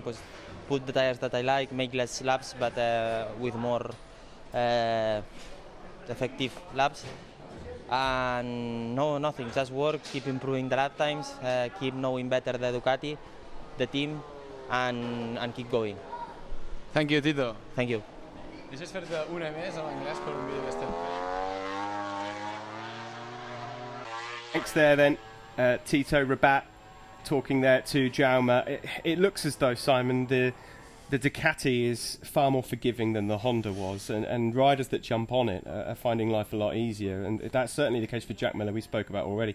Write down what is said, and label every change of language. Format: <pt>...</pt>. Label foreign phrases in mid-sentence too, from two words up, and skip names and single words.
<en>Put the tires that I like, make less laps, but with more effective laps. And no, nothing, just work, keep improving the lap times, keep knowing better the Ducati, the team, and keep going. Thank you, Tito. Thank you.</en> <ca>Deixes fer-te una més en anglès per un vídeo que estem fent.</ca> <en>Thanks there then, Tito, Rabat, talking there to Jaume. It looks as though, Simon, the Ducati is far more forgiving than the Honda was, and riders that jump on it are finding life a lot easier, and that's certainly the case for Jack Miller, we spoke about already.</en>